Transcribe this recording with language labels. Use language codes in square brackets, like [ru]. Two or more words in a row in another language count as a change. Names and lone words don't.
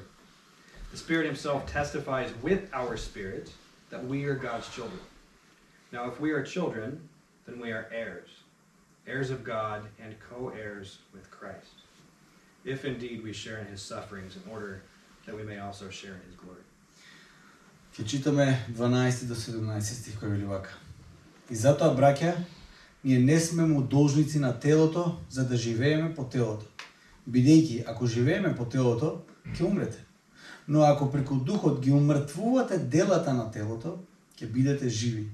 [en] The Spirit Himself testifies with our spirit that we are God's children. Now, if we are children, then we are heirs, heirs of God and co-heirs with Christ, if indeed we share in His sufferings, in order that we may also share in His glory. [mk] Ќе читаме 12 до 17 стих кој вели вака. И затоа, браќа, ние не сме му должници на телото, за да живееме по телото. Бидејќи, ако живееме по телото, ќе умрете. Но ако преку Духот ги умртвувате делата на телото, ќе бидете живи.